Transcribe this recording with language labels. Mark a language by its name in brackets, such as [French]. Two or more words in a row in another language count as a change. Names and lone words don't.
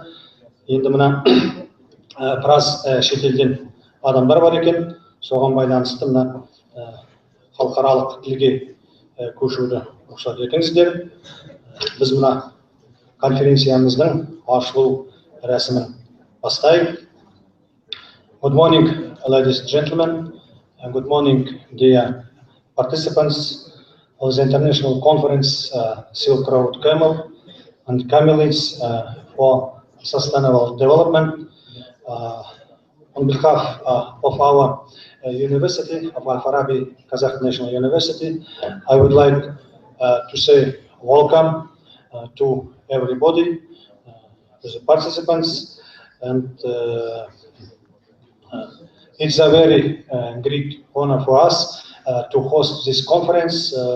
[Kazakh] Енді мына біраз шетелден адамдар бар екен, соған байланысты мына халықаралық тілге көшуді рұқсат етіңіздер. Біз мына конференциямыздың ашылу рәсімін бастайық. [English] Good morning, ladies and gentlemen, and good morning, dear participants of the international conference Silk Road Camel and Camelids for Sustainable Development. On behalf of our university, of Al-Farabi Kazakh National University, I would like to say welcome to everybody, to the participants, and it's a very great honor for us to host this conference.